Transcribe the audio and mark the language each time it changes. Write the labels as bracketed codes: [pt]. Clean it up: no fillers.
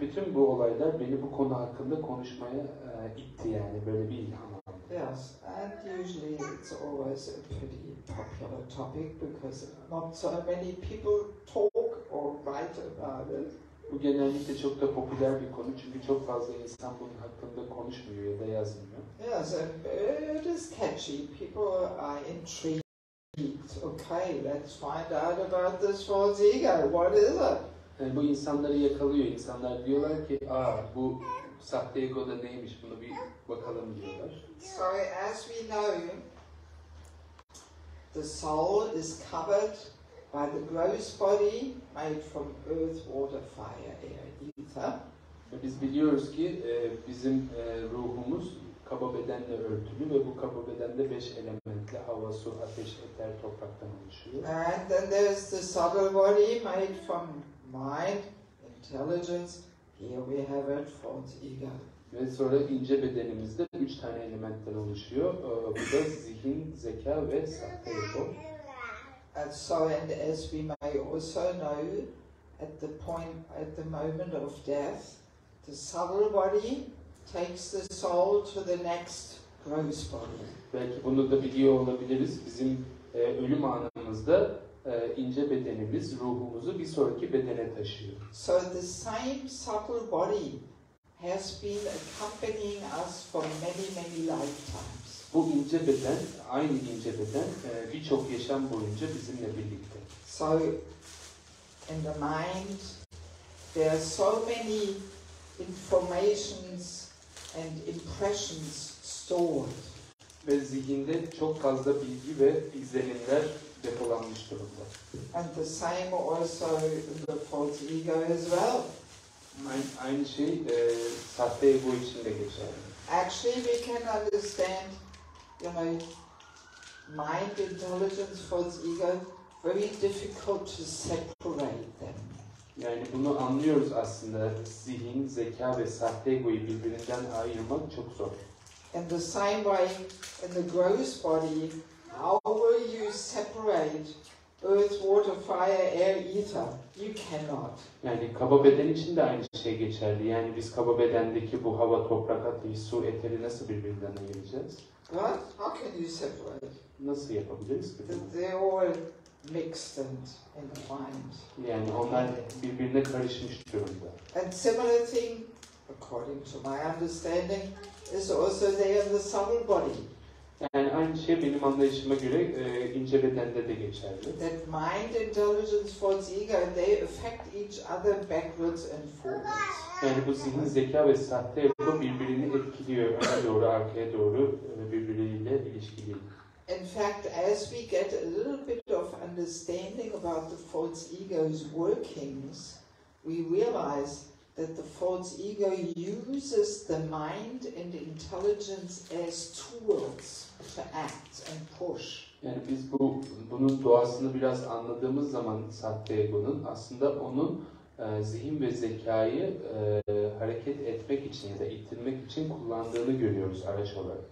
[tr] Bütün bu olaylar beni bu konu hakkında konuşmaya itti yani böyle bir ilham aldı. [en] Yes, and usually it's always a pretty popular topic because not so many people talk or write about it. [tr] Bu genellikle çok da popüler bir konu çünkü çok fazla insan bunun hakkında konuşmuyor ya da yazmıyor. [en] Yes, and it is catchy. People are intrigued. Okay, let's find out about this false ego. What is it? [tr] Yani bu insanları yakalıyor. İnsanlar diyorlar ki, bu sahte ego da neymiş? Bunu bir bakalım diyorlar. [en] So as we know, the soul is covered by the gross body made from earth, water, fire, air, ether. [tr] Ve biz biliyoruz ki bizim ruhumuz kaba bedenle örtülü ve bu kaba bedende 5 elementle hava, su, ateş, eter, topraktan oluşuyor. [en] And then there's the subtle body made from mind, intelligence. Here we have it, false ego. [tr] Ve sonra ince bedenimizde 3 tane elementten oluşuyor. Bu da zihin, zeka ve sahte ego. [en] And so, and as we may also know, at the moment of death, the subtle body takes the soul to the next gross body. [tr] Belki bunu da biliyor olabiliriz. Bizim ölüm anımızda ince bedenimiz ruhumuzu bir sonraki bedene taşıyor. [en] So the same subtle body has been accompanying us for many lifetimes. [tr] Bu ince beden, aynı ince beden birçok yaşam boyunca bizimle birlikte. [en] So in the mind there are so many informations and impressions stored. [tr] Ve zihinde çok fazla bilgi ve izlenimler depolanmış durumda. [en] And the same also in the false ego as well. [tr] Aynı şey sahte ego için de geçerli. [en] Actually, we can understand, mind, intelligence, false ego, very difficult to separate them. [tr] Yani bunu anlıyoruz aslında. Zihin, zeka ve sahte egoyu birbirinden ayırmak çok zor. [en] In the same way, in the gross body, how will you separate earth, water, fire, air, ether? You cannot. [tr] Yani kaba beden için de aynı şey geçerli. Yani biz kaba bedendeki bu hava, toprak, ateş, su, eteri nasıl birbirinden ayıracağız? [en] Right? How can you separate? [tr] Nasıl yapabiliriz ki? [en] They're all mixed and entwined. [tr] Yani onlar birbirine karışmış durumda. [en] And similar thing, according to my understanding, is also there in the subtle body. [tr] Yani aynı şey benim anlayışıma göre ince bedende de geçerli. [en] That mind, intelligence, false ego, they affect each other backwards and forwards. [tr] Yani bu zihin, zeka ve sahte ego birbirini etkiliyor. Öne doğru, arkaya doğru birbiriyle ilişkili. [en] In fact, as we get a little bit of understanding about the false ego's workings, we realize that the false ego uses the mind and intelligence as tools to act and push. [tr] Yani biz bunun doğasını biraz anladığımız zaman sahte egonun aslında onun zihin ve zekayı hareket etmek için ya da ittirmek için kullandığını görüyoruz araç olarak.